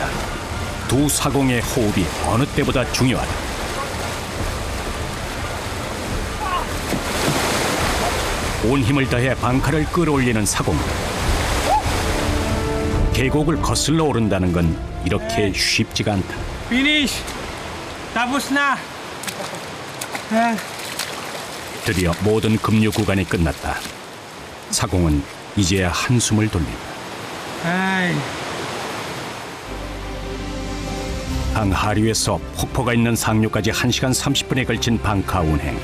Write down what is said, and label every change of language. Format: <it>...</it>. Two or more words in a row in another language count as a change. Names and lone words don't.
<ko>두 사공의 호흡이 어느 때보다 중요하다. 온 힘을 다해 방카를 끌어올리는 사공들. 계곡을 거슬러 오른다는 건 이렇게 쉽지가 않다.</ko> <en>Finish.</en> <tl>Tapos na.</tl> <ko>드디어 모든 급류 구간이 끝났다. 사공은 이제야 한숨을 돌린다. 강 하류에서 폭포가 있는 상류까지 1시간 30분에 걸친 방카 운행.</ko>